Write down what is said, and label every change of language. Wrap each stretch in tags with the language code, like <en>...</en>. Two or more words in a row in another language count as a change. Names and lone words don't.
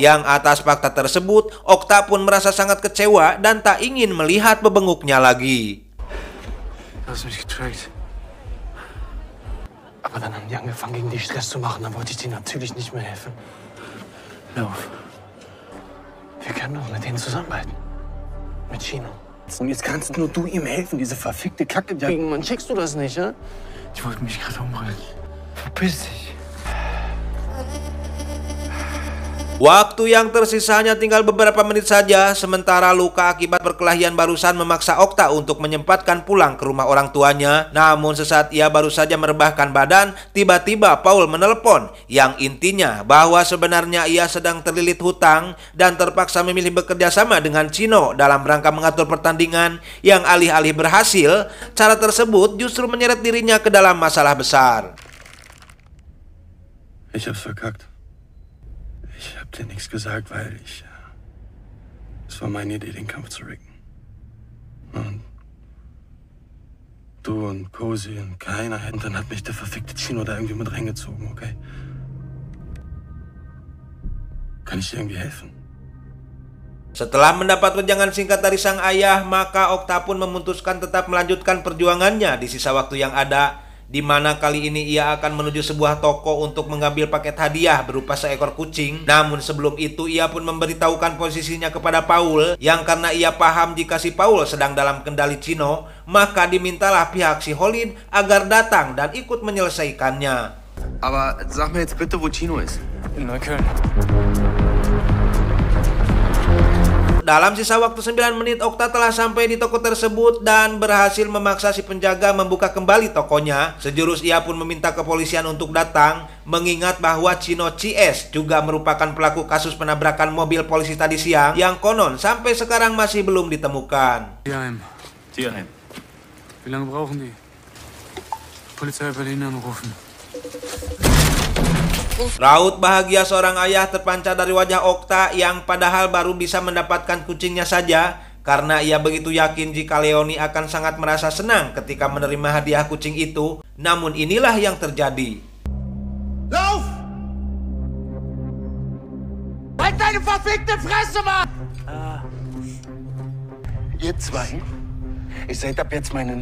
<id>Yang atas fakta tersebut, Okta pun merasa sangat kecewa dan tak ingin melihat bebenguknya lagi.</id> <de>Du hast mich getrackt. Aber dann haben die angefangen, gegen dich Stress zu machen. Dann wollte ich denen natürlich nicht mehr helfen. Lauf. Wir können doch mit denen zusammenarbeiten. Mit Chino. Und jetzt kannst nur du ihm helfen, diese verfickte Kacke dagegen. Mann, checkst du das nicht, ja? Ich wollte mich gerade umbringen. Verpiss dich.</de> <id>Waktu yang tersisanya tinggal beberapa menit saja, sementara luka akibat perkelahian barusan memaksa Okta untuk menyempatkan pulang ke rumah orang tuanya. Namun sesaat ia baru saja merebahkan badan, tiba-tiba Paul menelepon, yang intinya bahwa sebenarnya ia sedang terlilit hutang dan terpaksa memilih bekerja sama dengan Chino dalam rangka mengatur pertandingan. Yang alih-alih berhasil, cara tersebut justru menyeret dirinya ke dalam masalah besar.</id> <de>Ich hab's verkackt. Ich hab dir nichts gesagt, weil es war meine Idee, den Kampf zu ricken. Und du und Cozy und keiner hätten, dann hat mich der verfickte Chino da irgendwie mit reingezogen, okay? Kann ich dir irgendwie helfen?</de> <id>Setelah mendapat wejangan singkat dari sang ayah, maka Okta pun memutuskan tetap melanjutkan perjuangannya di sisa waktu yang ada, di mana kali ini ia akan menuju sebuah toko untuk mengambil paket hadiah berupa seekor kucing. Namun sebelum itu ia pun memberitahukan posisinya kepada Paul, yang karena ia paham jika si Paul sedang dalam kendali Chino, maka dimintalah pihak si Holid agar datang dan ikut menyelesaikannya.</id> <de>Aber sag mir jetzt bitte, wo Chino ist. In Neukölln.</de> <id>Dalam sisa waktu 9 menit, Okta telah sampai di toko tersebut dan berhasil memaksa si penjaga membuka kembali tokonya. Sejurus ia pun meminta kepolisian untuk datang, mengingat bahwa Chino CS juga merupakan pelaku kasus penabrakan mobil polisi tadi siang, yang konon sampai sekarang masih belum ditemukan.</id> <de>Tierheim. Wie lange brauchen die? Polizei Berlin anrufen.</de> <id>Raut bahagia seorang ayah terpancar dari wajah Okta, yang padahal baru bisa mendapatkan kucingnya saja, karena ia begitu yakin jika Leoni akan sangat merasa senang ketika menerima hadiah kucing itu. Namun inilah yang terjadi.</id> <de>Lauf! Halt deine verfickte Fresse, Mann! Ihr zwei Ihr seid ab jetzt meine</de>